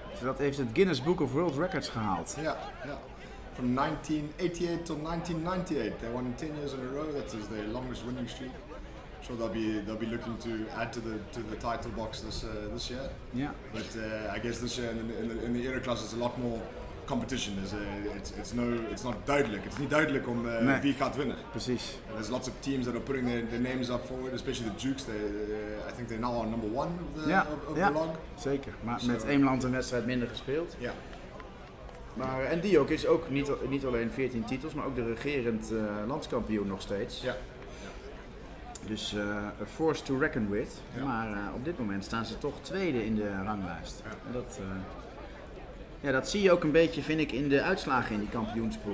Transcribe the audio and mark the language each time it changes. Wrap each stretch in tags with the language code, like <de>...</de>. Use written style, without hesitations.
<nl>Dus dat heeft het Guinness Book of World Records gehaald. Ja, ja.</nl> <en>From 1988 till 1998, they won 10 years in a row. That is their longest winning streak. So they'll be looking to add to the title box this year. Yeah. But I guess this year in the era class, there's a lot more competition. It's not duidelijk.</en> <nl>Het is niet duidelijk om wie gaat winnen. Precies.</nl> <en>And there's lots of teams that are putting their names up forward, especially the Dukes. I think they're now on number 1 of the log.</en> <nl>Zeker. Maar met één land een wedstrijd minder gespeeld. Ja. Maar, en Diok is ook niet alleen 14 titels, maar ook de regerend landskampioen nog steeds. Ja.</nl> <en>Dus a force to reckon with.</en> <nl>Ja. Maar op dit moment staan ze toch tweede in de ranglijst. Ja. Dat zie je ook een beetje, vind ik, in de uitslagen in die kampioenspool.</nl>